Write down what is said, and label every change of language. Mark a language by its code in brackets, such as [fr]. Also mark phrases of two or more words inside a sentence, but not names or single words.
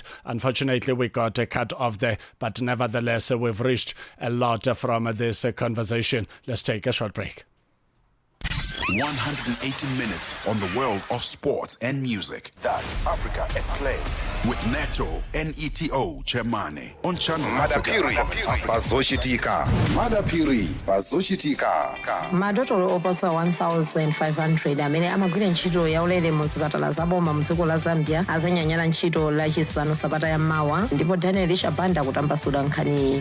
[en] Unfortunately, we got cut off there, but nevertheless, we've reached a lot from this conversation. Let's take a short break. 180 minutes on the world of sports and music. That's Africa at Play with Neto, Neto Chemane on Channel Africa. Madapiri Bazoshitika. [ny] Madotolo oposa 1,500 amene amagwira ntchito yaulere mu zipatala zaboma mu dziko la Zambia azanyanyala ntchito lachisanu sabata ya mawa ndipo Daniel Shabanda kutambasula nkhani.